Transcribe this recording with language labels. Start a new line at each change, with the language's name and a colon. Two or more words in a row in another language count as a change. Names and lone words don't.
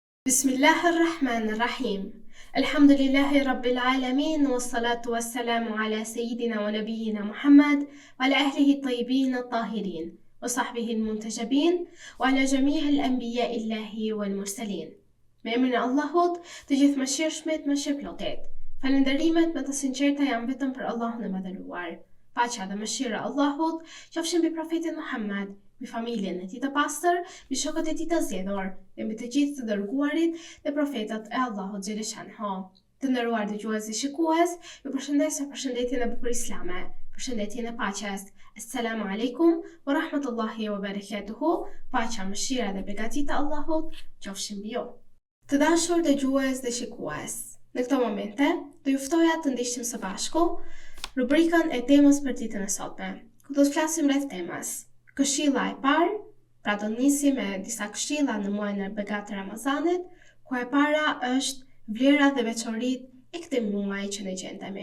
Arabic: بسم الله الرحمن الرحيم. الحمد لله رب العالمين والصلاة والسلام على سيدنا ونبينا محمد وعلى أهله الطيبين الطاهرين وصحبه المنتجبين وعلى جميع الأنبياء الله والمرسلين.
Albanian: Me emrin e Allahut, të gjithë mëshirshmit, mëshirëplotit. Falënderimet me të sinqerta janë vetëm për Allahun e Madhëruar. Paqja dhe mëshira e Allahut qofshin mbi profetin Muhammad, mbi familjen e tij të pastër, mbi shokët e tij të zgjedhur, dhe mbi të gjithë të dërguarit dhe profetët e Allahut xhaleshanhu. Të nderuar dëgjues dhe shikues, ju përshëndes me përshëndetjen e bukur islame, përshëndetjen e paqes.
Arabic: السلام عليكم ورحمة الله وبركاته.
Albanian: Paqja, mëshira dhe beqatia e Allahut qofshin mbi ju. Të dashur dëgjues dhe shikues, në këto momente do ju ftoja të ndiqnim së bashku rubrikën e temës për ditën e sotme, ku do të flasim rreth temës Këshilla e parë. Pra do nisim me disa këshilla në muajin e begatë Ramazanit, ku e para është vlera dhe veçoritë e këtij muaji që ne gjendemi.